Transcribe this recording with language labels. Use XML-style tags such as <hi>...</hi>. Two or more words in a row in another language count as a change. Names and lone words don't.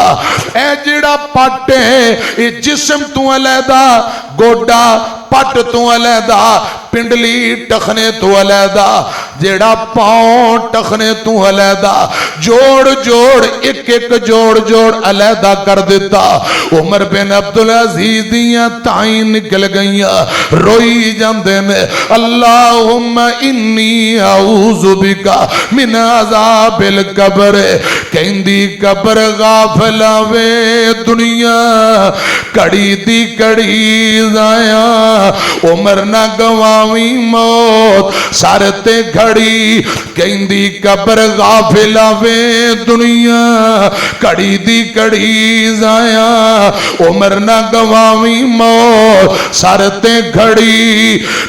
<pa>اے جیہڑا پٹ ہے یہ جسم توں الحدہ گوڈا پٹ توں الحدہ پنڈلی ٹخنے توں الحدہ جیہڑا پاؤں ٹخنے توں الحدہ جوڑ جوڑ ایک ایک جوڑ جوڑ الحدہ کر دتا. عمر بن عبدالعزیز دیاں تائیں نکل گئیاں روئی جاندے نے</pa> <ar>اللهم إني أعوذ بك من عذاب القبر.</ar> <pa>کہندی قبر غافلا وے دنیا کڑی دی کڑی ضائع عمر نہ گواویں موت سر تے گھڑی. کہندی قبر غافلا وے دنیا کڑی دی کڑی ضائع عمر نہ گواویں موت سر تے گھڑی.</pa>